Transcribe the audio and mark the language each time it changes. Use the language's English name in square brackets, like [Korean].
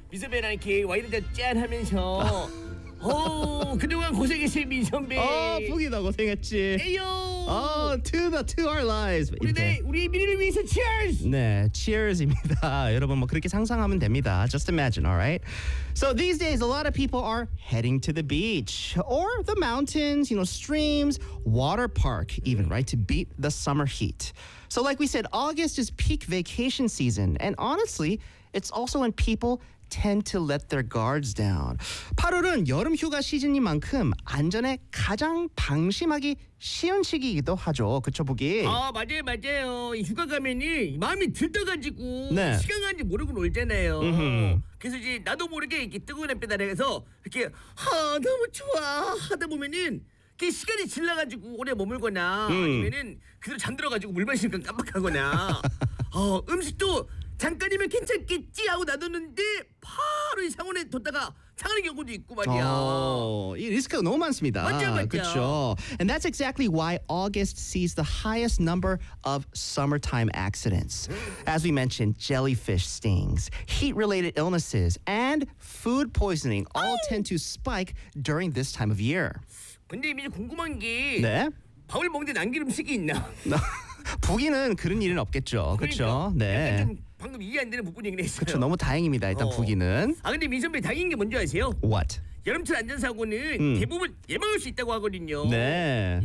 [Korean] 민선배랑 이렇게 와이드다 짠 하면서 오, 그동안 고생했어요, 민선배. 아, 보기 너 고생했지. 에이요. [English] 아, to our lives. [Korean] 우리 미래를 위해서 cheers. 네, cheers입니다. 여러분 뭐 그렇게 상상하면 됩니다. [English] Just imagine, all right? So these days, a lot of people are heading to the beach or the mountains, you know, streams, water park, even, right, to beat the summer heat. So like we said, August is peak vacation season. And honestly, it's also when people tend to let their guards down. [Korean] 8월은 여름 휴가 시즌인 만큼 안전에 가장 방심하기 쉬운 시기이기도 하죠. 그쵸, 보기? 아, 맞아요, 맞아요. 휴가 가면이 마음이 들떠가지고 네. 시간 가는지 모르고 놀잖아요. 으흠. 그래서 이제 나도 모르게 이렇게 뜨거운 햇빛 아래에서 이렇게 아, 너무 좋아 하다 보면은 그 시간이 지나가지고 오래 머물거나 아니면은 그대로 잠들어가지고 물 마시는 건 깜빡하거나 음식도 잠깐이면 괜찮겠지 하고 놔뒀는데 바로 이 상온에 뒀다가 상하는 경우도 있고 말이야. 이 리스크가 너무 많습니다. 맞죠, 그렇죠. [English] And that's exactly why August sees the highest number of summertime accidents. As we mentioned, jellyfish stings, heat-related illnesses, and food poisoning all tend to spike during this time of year. [Korean] 근데 이제 궁금한 게 네? 밥을 먹는데 남긴 음식이 있나? 부기는 그런 일은 없겠죠. 그러니까, 그렇죠. 네. 방금 이해 안 되는 부분이긴 했어요. 그렇죠. 너무 다행입니다. 일단 부기는. 아 근데 민선배 다행인 게 뭔지 아세요? [English] What? [Korean] 여름철 안전사고는 대부분 예방할 수 있다고 하거든요. 네.